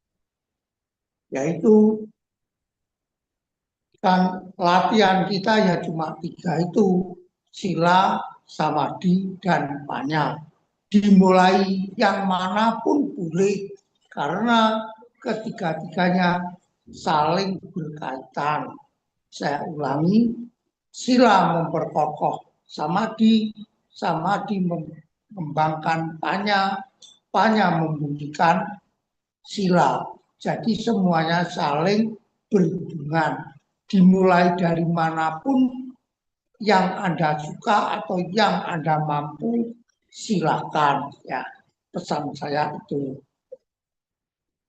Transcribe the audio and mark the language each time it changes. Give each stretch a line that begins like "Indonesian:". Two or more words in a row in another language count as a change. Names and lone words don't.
Indonesian: Yaitu kan latihan kita ya cuma 3 itu, sila, samadhi, dan panya. Dimulai yang manapun boleh, karena ketiga-tiganya saling berkaitan. Saya ulangi, sila memperkokoh samadhi, samadhi mengembangkan panya, panya membunyikan sila. Jadi semuanya saling berhubungan. Dimulai dari manapun yang Anda suka atau yang Anda mampu, silakan. Ya, pesan saya itu.